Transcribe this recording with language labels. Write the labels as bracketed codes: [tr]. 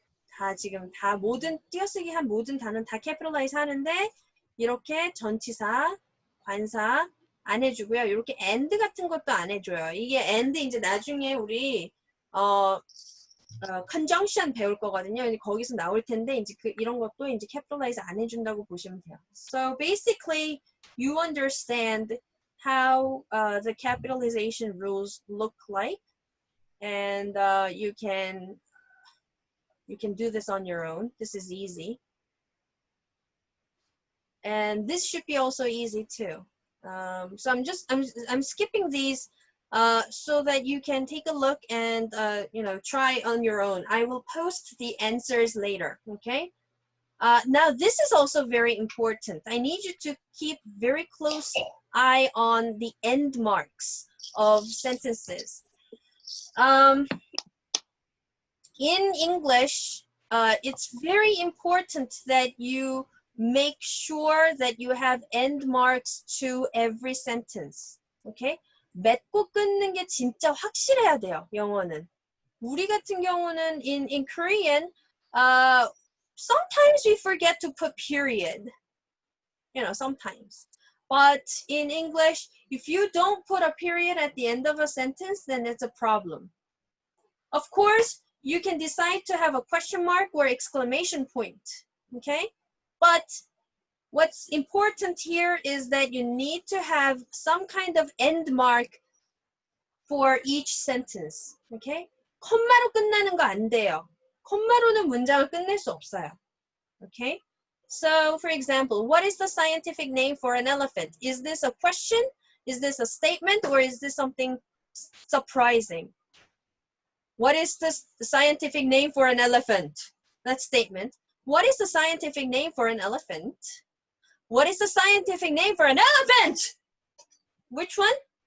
[ko] 다 지금 다 모든 띄어쓰기 한 모든 단어는 다 capitalize 하는데 이렇게 전치사, 관사 안 해주고요. 이렇게 and 같은 것도 안 해줘요. 이게 and 이제 나중에 우리 conjunction 배울 거거든요. 거기서 나올 텐데 이제 이런 것도 이제 capitalize 안 해준다고 보시면 돼요. [en] So basically, you understand how the capitalization rules look like, and you can do this on your own. This is easy, and this should be also easy too. So I'm skipping these so that you can take a look and you know, try on your own. I will post the answers later. Okay. Now this is also very important. I need you to keep very close eye on the end marks of sentences. In English, it's very important that you make sure that you have end marks to every sentence. Okay? [ko] 맺고 끊는 게 진짜 확실해야 돼요, 영어는. 우리 같은 경우는 [en] in Korean, sometimes we forget to put period. You know, sometimes. But in English, if you don't put a period at the end of a sentence, then it's a problem. Of course, you can decide to have a question mark or exclamation point, okay? But what's important here is that you need to have some kind of end mark for each sentence, okay? [ko] 콤마로 끝나는 거 안 돼요. 콤마로는 문장을 끝낼 수 없어요, okay? [en] So, for example, what is the scientific name for an elephant? Is this a question? Is this a statement? Or is this something surprising? What is the scientific name for an elephant? That statement. What is the scientific name for an elephant? What is the scientific name for an elephant? Which one?